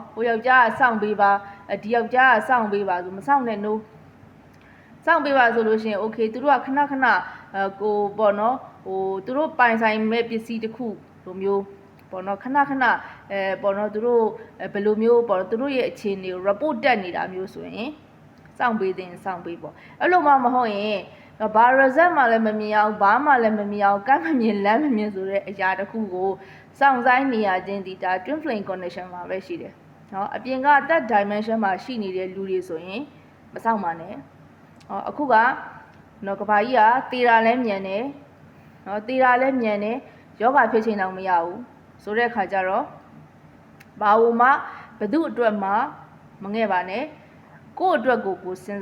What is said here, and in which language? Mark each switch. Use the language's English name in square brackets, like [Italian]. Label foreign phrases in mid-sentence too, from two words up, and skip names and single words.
[Burmese] ကိုယောက်ျားကစောင့်ပေးပါဒီယောက်ျားကစောင့်ပေးပါဆိုမစောင့်နဲ့နိုးစောင့်ပေးပါဆိုလို့ရှိရင် okay သူတို့ကခဏကိုပေါ့နော်ဟိုသူတို့ပိုင်ဆိုင်မဲ့ပစ္စည်းတစ်ခုလိုမျိုးပေါ့နော်ခဏပေါ့နော်သူတို့ဘယ်လိုမျိုးပေါ့သူတို့ရဲ့အခြေအနေကို report တက်နေတာမျိုးဆိုရင်စောင့်ပေးတဲ့စောင့်ပေးပေါ့အဲ့လိုမှမဟုတ်ရင်ဘာ result မှလည်းမမြင်အောင်ဘာမှလည်းမမြင်အောင်ကမ်းမမြင်လမ်းမမြင်ဆိုတဲ့အရာတစ်ခုကို စောင့်ဆိုင်နေရခြင်းဒီဒါ [English] twin flame connection [Burmese] မှာပဲရှိတယ်နော်အပြင်က [English] that dimension [Burmese] မှာရှိနေတဲ့လူတွေဆိုရင်မစောင့်ပါနဲ့အခုကနော်ကဘာကြီးကတေတာလည်းမြန်တယ်နော်တေတာလည်းမြန်တယ်ယောဂဖြစ်ချိန်တော့မရဘူးဆိုတဲ့အခါကျတော့ဘာလို့မှဘသူအတွက်မှမငဲ့ပါနဲ့ကိုယ့်အတွက်ကိုစဉ်း